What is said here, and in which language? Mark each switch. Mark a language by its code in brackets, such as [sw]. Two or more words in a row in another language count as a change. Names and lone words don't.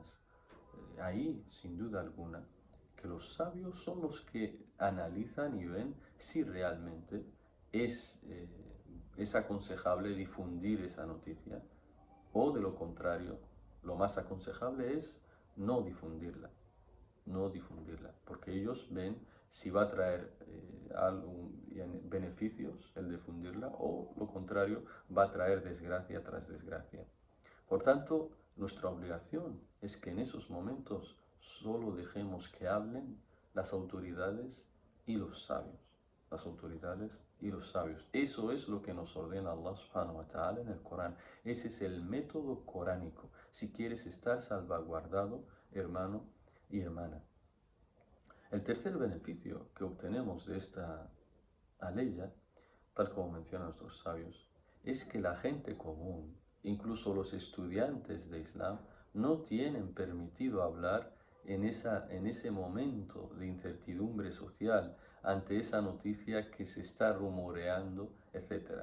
[es] Ahí, sin duda alguna, que los sabios son los que analizan y ven si realmente es aconsejable difundir esa noticia, o de lo contrario, lo más aconsejable es no difundirla, porque ellos ven si va a traer beneficios el difundirla, o lo contrario, va a traer desgracia tras desgracia. Por tanto, nuestra obligación es que en esos momentos solo dejemos que hablen las autoridades y los sabios. Las autoridades y los sabios. Eso es lo que nos ordena Allah [ar] سبحانه و تعالى [es] en el Corán. Ese es el método coránico, si quieres estar salvaguardado, hermano y hermana. El tercer beneficio que obtenemos de esta aleya, tal como mencionan nuestros sabios, es que la gente común, incluso los estudiantes de Islam, no tienen permitido hablar en ese momento de incertidumbre social, ante esa noticia que se está rumoreando, etc.